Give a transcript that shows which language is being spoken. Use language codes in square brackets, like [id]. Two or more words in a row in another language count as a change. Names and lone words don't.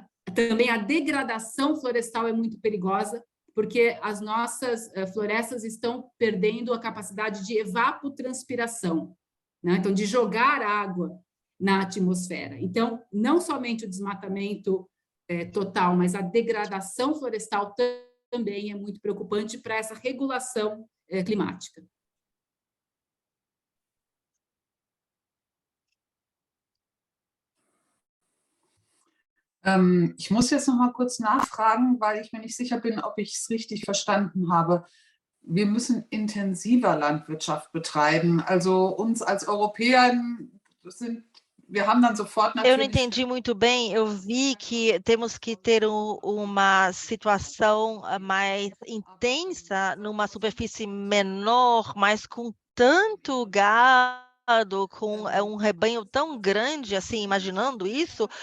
[pt] Também a degradação florestal é muito perigosa, porque as nossas florestas estão perdendo a capacidade de evapotranspiração, né? Então, de jogar água na atmosfera. Então, não somente o desmatamento total, mas a degradação florestal também é muito preocupante para essa regulação climática. [de] Ich muss jetzt noch mal kurz nachfragen, weil ich mir nicht sicher bin, ob ich es richtig verstanden habe. Wir müssen intensiver Landwirtschaft betreiben. Also uns als Europäer wir haben dann sofort natürlich... [pt] Eu não entendi muito bem. Eu vi que temos que ter uma situação mais intensa, numa superfície menor, mas com tanto gado, com um rebanho tão grande, assim, imaginando isso.